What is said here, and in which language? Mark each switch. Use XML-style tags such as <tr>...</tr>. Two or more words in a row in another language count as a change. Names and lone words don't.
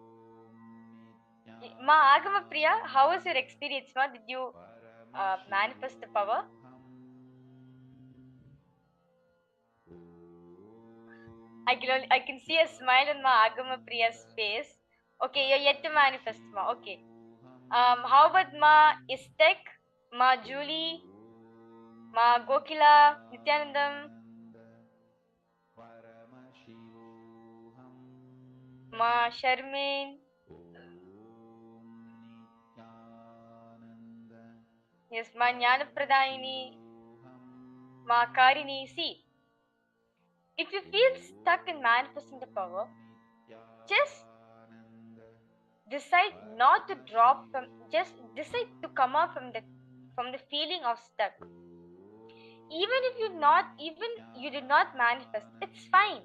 <en>Ma Agama Priya, how was your experience? Ma, did you manifest the power? I can see a smile on Ma Agama Priya's face. Okay, you're yet to manifest, Ma. Okay. How about Ma Istek, Ma Julie, Ma Gokila, Nithyanandam, Ma Sharmin? Yes, Ma Jnanapradayini, Ma Karini. See, if you feel stuck in manifesting the power, just decide not to drop from, just decide to come out from the feeling of stuck. Even if you did not manifest, it's fine.</en>